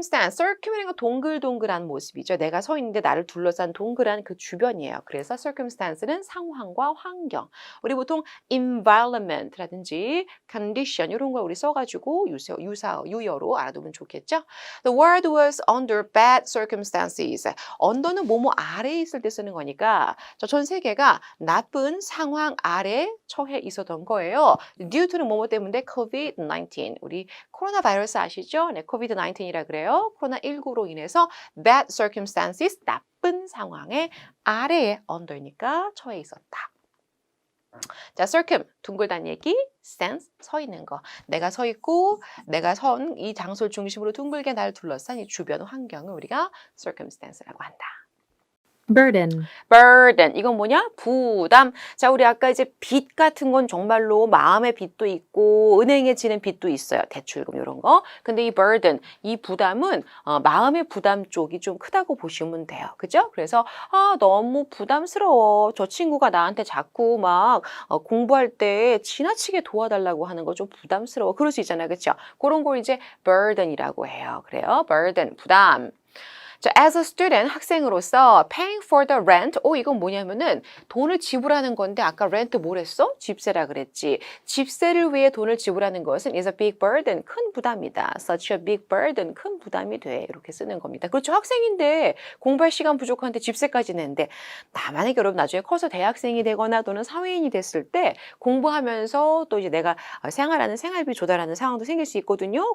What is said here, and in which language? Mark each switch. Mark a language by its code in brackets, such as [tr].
[ko] circum이라는 건 동글동글한 모습이죠. 내가 서 있는데 나를 둘러싼 동그란 그 주변이에요. 그래서 circumstance는 상황과 환경. 우리 보통 environment라든지 condition 이런 걸 우리 써가지고 유여로 알아두면 좋겠죠. [en] The world was under bad circumstances. [ko] under는 뭐뭐 아래에 있을 때 쓰는 거니까 전 세계가 나쁜 상황 아래 처해 있었던 거예요. [en] due to [ko] 는 뭐뭐 때문에 COVID-19. 우리 코로나 바이러스 아시죠? 네, COVID-19이라 그래요. 코로나19로 인해서 [en] bad circumstances, [ko] 나쁜 상황의 아래에 under니까 처해 있었다. 자, circum, 둥글다는 얘기, stance, 서 있는 거. 내가 서 있고 내가 선 이 장소를 중심으로 둥글게 날 둘러싼 이 주변 환경을 우리가 circumstance라고 한다. burden. 이건 뭐냐? 부담. 자, 우리 아까 이제 빚 같은 건 정말로 마음의 빚도 있고 은행에 지는 빚도 있어요. 대출금 이런 거. 근데 이 burden, 이 부담은 마음의 부담 쪽이 좀 크다고 보시면 돼요. 그죠? 그래서 너무 부담스러워. 저 친구가 나한테 자꾸 막 공부할 때 지나치게 도와달라고 하는 거 좀 부담스러워. 그럴 수 있잖아요. 그렇죠? 그런 걸 이제 burden이라고 해요. 그래요. burden, 부담. [en] 자, as a student, [ko] 학생으로서 [en] paying for the rent. [ko] 이건 뭐냐면은 돈을 지불하는 건데 아까 rent 뭐랬어? 집세라 그랬지. 집세를 위해 돈을 지불하는 것은 [en] is a big burden. [ko] 큰 부담이다. [en] Such a big burden. [ko] 큰 부담이 돼. 이렇게 쓰는 겁니다. 그렇죠. 학생인데 공부할 시간 부족한데 집세까지 내는데 만약에 여러분 나중에 커서 대학생이 되거나 또는 사회인이 됐을 때 공부하면서 또 이제 내가 생활하는 생활비 조달하는 상황도 생길 수 있거든요.